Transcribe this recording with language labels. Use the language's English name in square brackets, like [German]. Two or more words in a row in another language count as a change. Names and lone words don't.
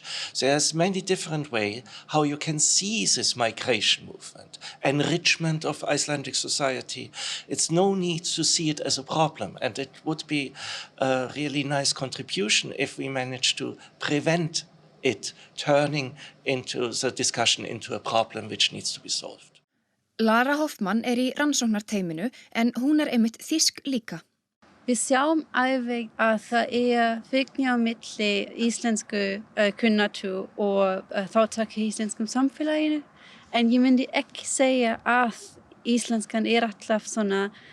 [English] There's many different ways how you can see this migration movement, enrichment of Icelandic society. It's no need to see it as a problem, and it would be a really nice contribution if we manage to prevent it turning into the discussion into a problem which needs to be solved. [Icelandic] Lara Hoffmann í rannsóknarteyminu en hún einmitt þýsk líka. Við sjáum alveg að það fylgni á milli íslensku kunnáttu og þátttaka í íslenskum samfélaginu, en ég myndi ekki segja að íslenskan alltaf svona